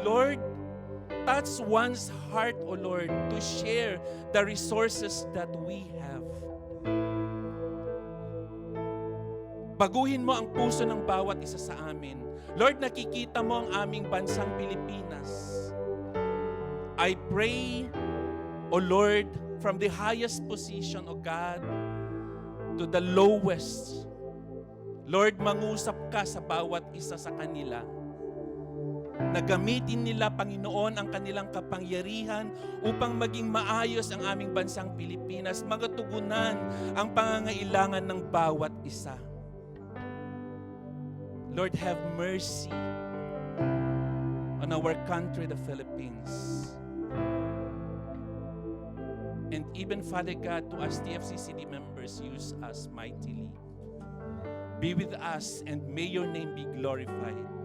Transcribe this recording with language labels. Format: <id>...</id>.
<en>Lord, touch one's heart, O Lord, to share the resources that we have.</en> <tl>Baguhin mo ang puso ng bawat isa sa amin. Lord, nakikita mo ang aming bansang Pilipinas.</tl> <en>I pray, O Lord, from the highest position, O God, to the lowest.</en> <tl>Lord, mangusap ka sa bawat isa sa kanila. Na gamitin nila, Panginoon, ang kanilang kapangyarihan upang maging maayos ang aming bansang Pilipinas, magatugunan ang pangangailangan ng bawat isa.</tl> <en>Lord, have mercy on our country, the Philippines. And even, Father God, to us TFCCD members, use us mightily. Be with us and may your name be glorified.</en>